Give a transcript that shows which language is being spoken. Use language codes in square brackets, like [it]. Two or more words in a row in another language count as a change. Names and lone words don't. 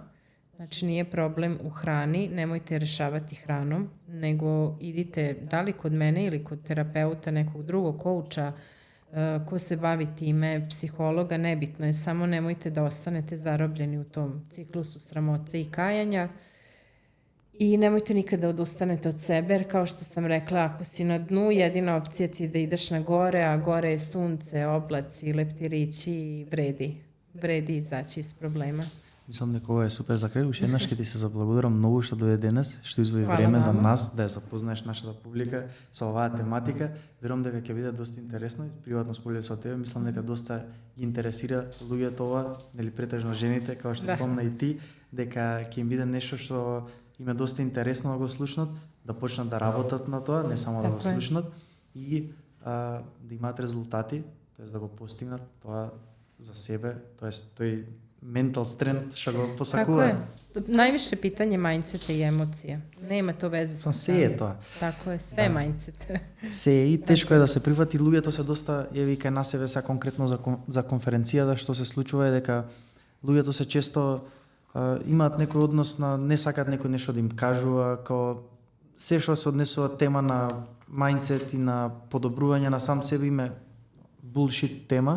[sr] Znači nije problem u hrani, nemojte rešavati hranom, nego idite da li kod mene ili kod terapeuta, nekog drugog kouča, ko se bavi time, psihologa, nebitno je, samo nemojte da ostanete zarobljeni u tom ciklusu sramote i kajanja. I nemojte nikada da odustanete od sebe, jer kao što sam rekla, ako si na dnu, jedina opcija ti je da ideš na gore, a gore je sunce, oblaci, leptirići i vredi izaći iz problema. [mk] Мислам дека ова е супер за крај. Уште еднаш ќе ти се заблагодарам многу што дое денес, што извои време за нас да ја запознаеш нашата публика со оваа тематика. Верувам дека ќе биде доста интересно и приватно споделив со тебе. Мислам дека доста ги интересира луѓето ова, нели претежно жените, како што спомна и ти, дека ќе им биде нешто што им е доста интересно да го слушнат, да почнат да работат на тоа, не само да го слушнат и да имаат резултати, тоест да го постигнат тоа за себе, тоест тој [en] mental strength [mk] што го посакува. [sr] Tako je. Najviše pitanje mindseta i emocija. Nema to veze sa [mk] се е тоа. [sr] Tako je, sve je mindset. [mk] Се е и тешко е да се прифати, луѓето се доста еве кај нас еве сега конкретно за конференцијата што се случува е дека луѓето се често имаат некој однос на не сакаат некој нешто да им кажува, као се што се однесува тема на mindset и на подобрување на сам себе им е bullshit тема.